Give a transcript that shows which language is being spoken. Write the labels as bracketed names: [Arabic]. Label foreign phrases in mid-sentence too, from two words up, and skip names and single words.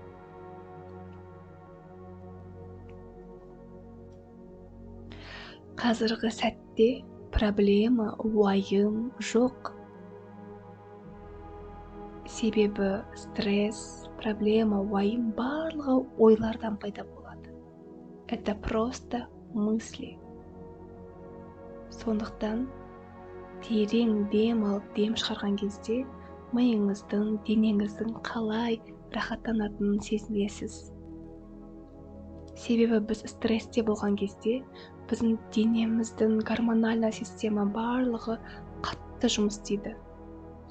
[Kazakh] Қазіргі сәтте проблема, уайым жоқ. Себебі стресс, проблема, уайым барлығы ойлардан пайда болады. [Russian] Это просто мысли. [Kazakh] Сондықтан терең дем алып, дем шығарған кезде миыңыздың, денеңіздің қалай рахаттанатынын сезінесіз. Себебі біз стрессте болған кезде біздің денеміздің [Russian] гормональный система [Kazakh] барлығы қатты жұмыс істейді.